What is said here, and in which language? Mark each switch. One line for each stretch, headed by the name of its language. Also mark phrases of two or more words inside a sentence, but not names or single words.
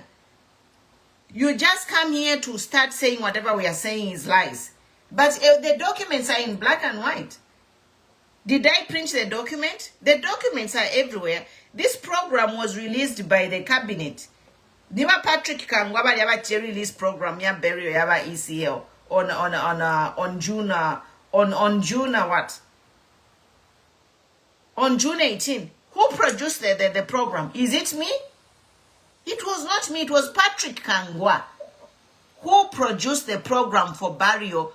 English: You just come here to start saying whatever we are saying is lies. But the documents are in black and white. Did I print the document? The documents are everywhere. This program was released by the cabinet.
Bemba: Niba Patrick Kangwaba yaba
English: release program
Bemba: ya burial yaba ECL
English: on June what? On June 18. Who produced the program? Is it me? It was not me. It was Patrick Kangwa who produced the program for burial.